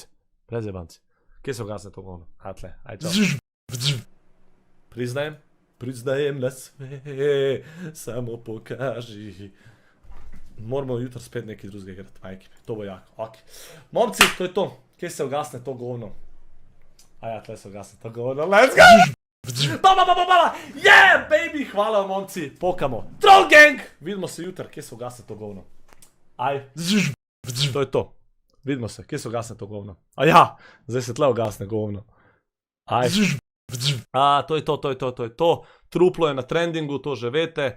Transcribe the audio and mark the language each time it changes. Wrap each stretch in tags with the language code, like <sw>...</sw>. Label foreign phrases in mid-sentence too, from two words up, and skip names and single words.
<sl>Brez jebanci. Kje se ugasne to govno? Tle, aj, čao.</sl> <hr>Priznajem na sve, samo pokaži.</hr> <sl>Moramo jutro spet nekaj drugega igrati, majke. To bo jako, ok. Momci, to je to. Kje se ugasne to govno? Tle se ugasne to govno.</sl> <en>Let's go! Yeah, baby!</en> <sl>Hvala vam, momci. Pokamo. Troll Gang! Vidimo se jutr, kje se ugasne to govno? Aj. To je to. Vidimo se, kje se ugasne to govno? Zdaj se tle ugasne govno. Aj. To je to. Truplo je na trendingu, to že vete.</sl>